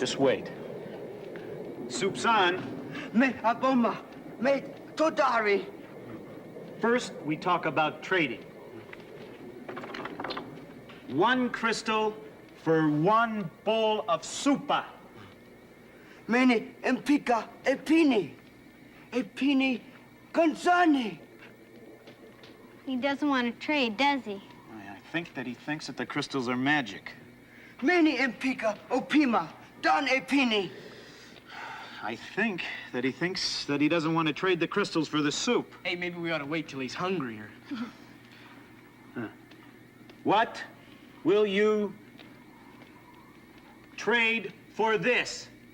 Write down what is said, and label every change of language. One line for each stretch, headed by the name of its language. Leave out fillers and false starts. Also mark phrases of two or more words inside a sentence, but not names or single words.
English: Just wait. Soup's on. Me aboma. Me todari. First, we talk about trading. 1 crystal for 1 bowl of soupa. Many empika epini. Epini consani. He doesn't want to trade, does he? I think that he thinks that the crystals are magic. Many empika opima. Dan epini. I think that he thinks that he doesn't want to trade the crystals for the soup. Hey, maybe we ought to wait till he's hungrier. What will you trade for this?